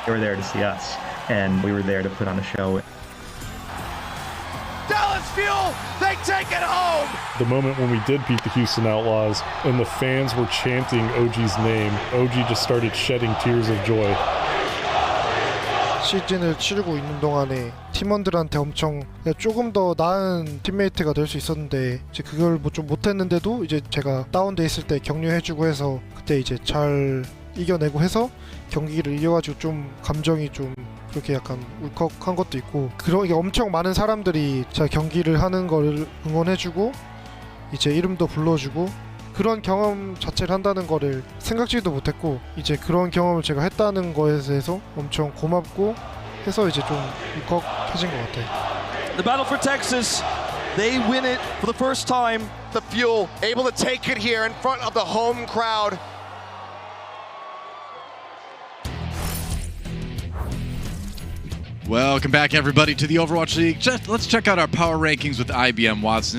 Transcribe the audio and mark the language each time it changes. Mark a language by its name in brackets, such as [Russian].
[English] They were there to see us, and we were there to put on a show. Dallas Fuel, they take it home! The moment when we did beat the Houston Outlaws and the fans were chanting OG's name, OG just started shedding tears of joy. [Korean] 시즌을 치르고 있는 동안에 팀원들한테 엄청 조금 더 나은 팀메이트가 될 수 있었는데 이제 그걸 뭐 좀 못했는데도 이제 제가 다운돼 있을 때 격려해주고 해서 그때 이제 잘 이겨내고 해서 경기를 이겨가지고 좀 감정이 좀 그렇게 약간 울컥한 것도 있고 그런 엄청 많은 사람들이 제가 경기를 하는 걸 응원해주고 이제 이름도 불러주고 그런 경험 자체를 한다는 거를 생각지도 못했고 이제 그런 경험을 제가 했다는 거에 대해서 엄청 고맙고 해서 이제 좀 울컥해진 것 같아요. [English] The battle for Texas, they win it for the first time. The Fuel able to take it here in front of the home crowd. Welcome back, everybody, to the Overwatch League. Let's check out our power rankings with IBM Watson.